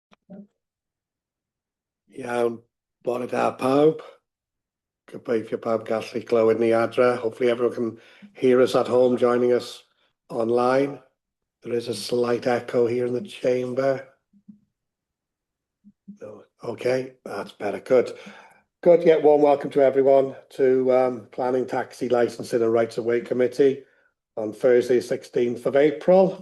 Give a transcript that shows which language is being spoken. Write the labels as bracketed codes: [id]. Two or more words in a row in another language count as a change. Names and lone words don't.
[cy] Iawn, bore da pawb. Gobeithio pawb gallu clywed ni adre. [en] Hopefully everyone can hear us at home joining us online. There is a slight echo here in the chamber. No. Okay, that's better. Good. Good. Yeah, warm welcome to everyone to Planning, Taxi Licensing and Rights of Way Committee on Thursday, 16th of April.